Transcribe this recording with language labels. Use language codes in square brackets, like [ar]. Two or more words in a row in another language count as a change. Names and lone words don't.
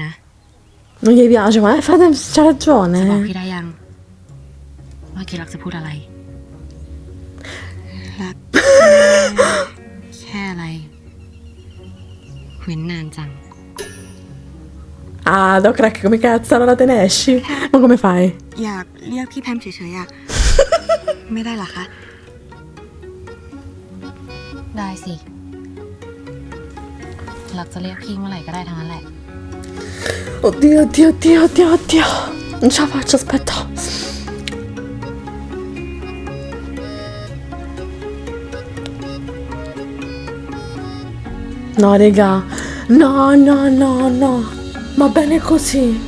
[it] Non gli piace, ma fate, c'ha [th] จะบอก [it] ragione. [th] พี่ได้ยังว่ากี้รักจะพูดอะไร รัก แค่อะไรเว้นนานจัง [it] Ah, Doc Rack, come cazzo allora te ne esci? Ma come fai? [th] อยากเรียกพี่แพมเฉยๆอะ ไม่ได้เหรอคะ ได้สิ รักจะเรียกพี่เมื่อไหร่ก็ได้ทั้งนั้นแหละ [it] Oddio, oddio, oddio, oddio, oddio. Non ce la faccio, aspetta. No, raga. No, no, no, no. Va bene così.